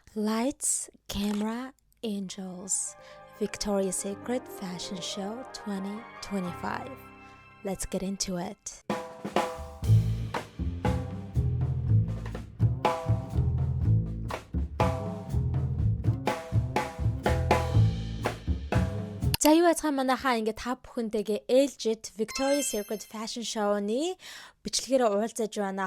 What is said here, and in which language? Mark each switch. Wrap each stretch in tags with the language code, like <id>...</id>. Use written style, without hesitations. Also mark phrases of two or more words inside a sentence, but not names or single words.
<en>Lights, Camera, Angels, Victoria's Secret Fashion Show 2025. Let's get into it.</en> <mn>За юу яцхан манайхаа ингээд та бүхэнтэйгээ ээлжид Victoria's Secret Fashion Show-ны бичлэгээр уулзаж байна.</mn>